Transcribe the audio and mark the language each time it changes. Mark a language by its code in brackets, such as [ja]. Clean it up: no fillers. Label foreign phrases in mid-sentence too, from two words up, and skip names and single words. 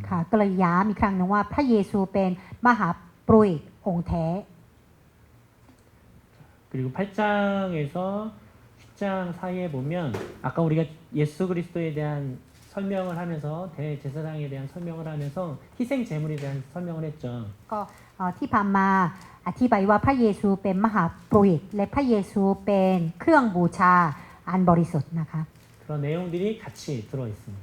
[th] ค่ะก็เลยย้ำอีกครั้งหนึงว่าพระเยซูเป็นมหาโพธิองค์แท้ [ko] 그리고 8장에서 10장 사이에 보면 아까 우리가 예수 그리스도에 대한 설명을 하면서 대제사장에 대한 설명을 하면서 희생 제물에 대한 설명을 했죠. [th] ก็ที่ผ่านมาอธิบายว่าพระเยซูเป็นมหาโพธิและพระเยซูเป็นเครื่องบูชาอันบริสุทธิ์นะคะ [ko] 그런 내용들이 같이 들어 있습니다.